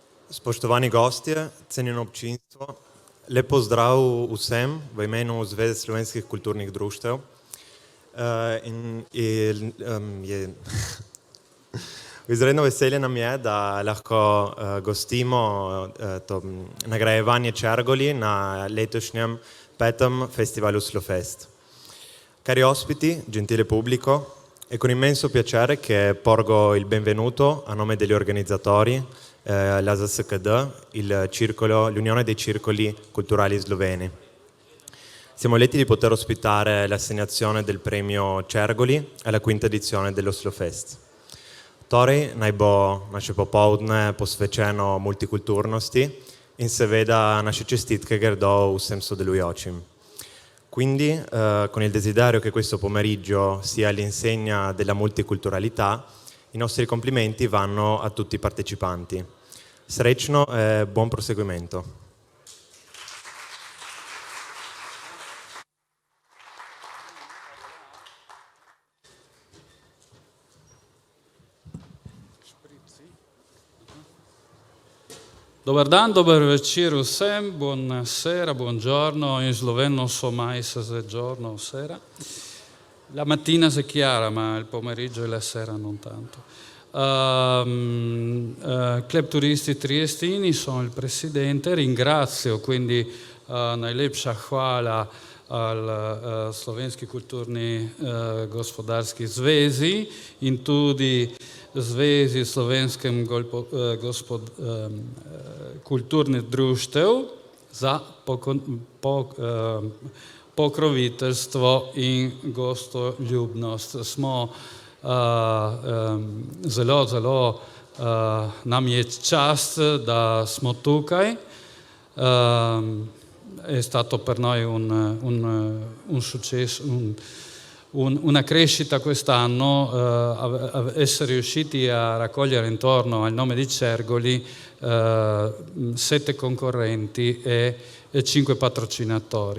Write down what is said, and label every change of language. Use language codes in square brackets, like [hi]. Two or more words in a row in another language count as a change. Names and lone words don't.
[sl] Spoštovani gostje, cenjeno občinstvo, lep pozdrav vsem v imenu Zveze slovenskih kulturnih društev. Izredno veselje nam je, da lahko gostimo to nagrajevanje Čergoli na letošnjem 5. festivalu Slofest. [it] Cari ospiti, gentile pubblico, è con immenso piacere che porgo il benvenuto a nome degli organizzatori, l'ASSKD, l'Unione dei Circoli Culturali Sloveni. Siamo lieti di poter ospitare l'assegnazione del premio Čergoli alla 5ª edizione dello Slofest. [sl] Torej naj bo naše popoldne posvečeno multikulturnosti in seveda naše čestitke gredo vsem sodelujočim. [it] Quindi, con il desiderio che questo pomeriggio sia all'insegna della multiculturalità, i nostri complimenti vanno a tutti i partecipanti. Srečno e buon proseguimento. [sl] Dobar dan, dober večer vsem, [it] buonasera, buongiorno, in sloveno non so mai se è giorno o sera. La mattina si è chiara, ma il pomeriggio e la sera non tanto. Club Turisti Triestini, sono il presidente, ringrazio quindi [sl] najlepša hvala [it] al [sl] Slovenski kulturni gospodarski zvezi in tudi Zvezi slovenskem kulturnih društev za pokroviteljstvo in gostoljubnost. Smo zelo nam je čast, da smo tukaj. [it] È stato per noi un successo, una crescita quest'anno, essere riusciti a raccogliere intorno al nome di Čergoli 7 concorrenti e 5 patrocinatori.